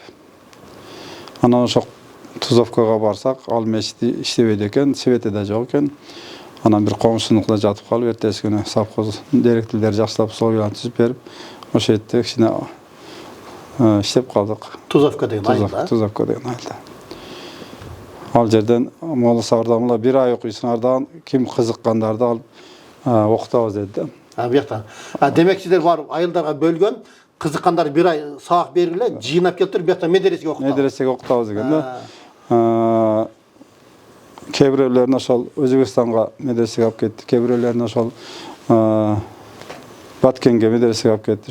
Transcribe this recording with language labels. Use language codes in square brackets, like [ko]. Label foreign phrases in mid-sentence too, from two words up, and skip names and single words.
[ky] Анан ошо Тузовкага барсак, ал мешит иштебейт экен, свети да жок экен. Анан бир коңшунукта жатып калып, эртеси күнү совхоз директорлор жакшылап сол менен түзүп берип, ошо жерде кичине иштеп калдык. Тузовка деген айылда. Тузовка деген айылда. Ал жерден Molla Sabır'dan бир ай окуйсуңардан ким кызыккандарды алып окутабыз деди да. Бияктан. Демек сиздер барып айылдарга бөлгөн, кызыккандар бир ай сабак бергиле, жыйнап келиптир, бияктан медресеге окутабыз. Медресеге окутабыз деген да. Кээ бирөөлөрүн ошол Өзбекстанга медресеге алып кетти, кээ бирөөлөрүн ошол Баткенге медресеге алып кетти.